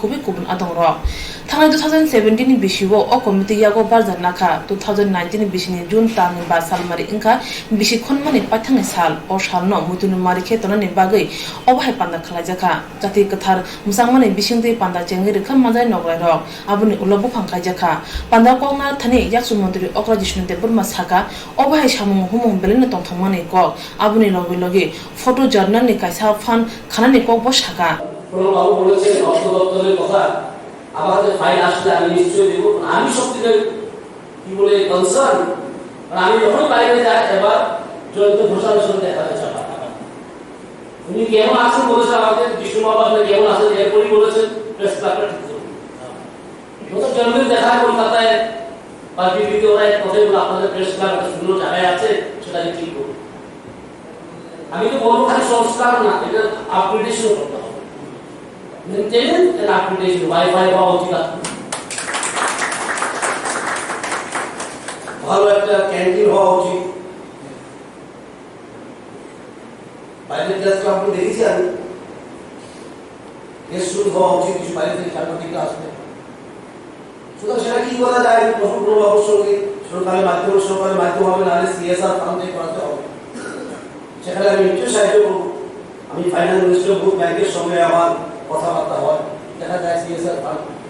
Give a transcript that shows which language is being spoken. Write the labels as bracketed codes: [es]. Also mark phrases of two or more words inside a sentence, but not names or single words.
[trp] khubi kubun adonro Thangai 2017 ni bisiwo o komite yago barjan nakha 2019 ni bisini June tangni ba salmari inka bisi khonmani pathang sal o salno mutunu mari khetona ni bagai obhai panda khala jakha jati kathar musangmani bisingde panda chengi rekham manjai nograi rok abuni ulobu phangkai jakha panda kongna thani yaksu mantri Okra Jishnu Dev Burma saka obhai samung humung belena tongthongmani kok abuni logi logi photo journal ni kaisa fan khanani kok bo saka [bn] প্রণব বলেছেন অর্থ দপ্তরের কথা আমাদের ফাইল আসলে আমি নিশ্চয়ই দেব আমি সত্যিকার কি বলে কনসার্ন আমি যখন বাইরে যাই এবার জয়ন্ত ঘোষালের সঙ্গে দেখা হয়েছে উনি কেমন আছেন বলেছেন আমাদের বিষ্ণু বাবা কেমন আছেন এরপরই বলেছেন প্রেস ক্লাবটা ঠিক করুন যত জন্মের দেখা কলকাতায় বা বিবিতে ওরা কথাগুলো আপনাদের [en] press club [bn] একটা সুন্দর জায়গায় আছে সেটাকে ঠিক করুন আমি তো বলবো খালি সংস্কার না এটা আপগ্রেডেশন করতে হবে [en] Maintenance and upgradation, [bn] Wi-Fi হওয়া উচিত ভালো একটা ক্যান্টিন হওয়া উচিত বাইরে ক্লাস আপনি দেখেছি আমি [en] guest room [bn] হওয়া উচিত কিছু বাইরে থেকে সাংবাদিক আসবে সুতরাং সেটা কি করা যায় প্রশ্ন অবশ্যই সরকারি মাধ্যম হবে নাহলে CSR ফান্ডে করাতে হবে সেখানে আমি একটু সাহায্য করবো আমি [en] finance minister [bn] গ্রুপ ব্যাংকের সঙ্গে আমার কথাবার্তা হয় দেখা যায় CSR ফান্ড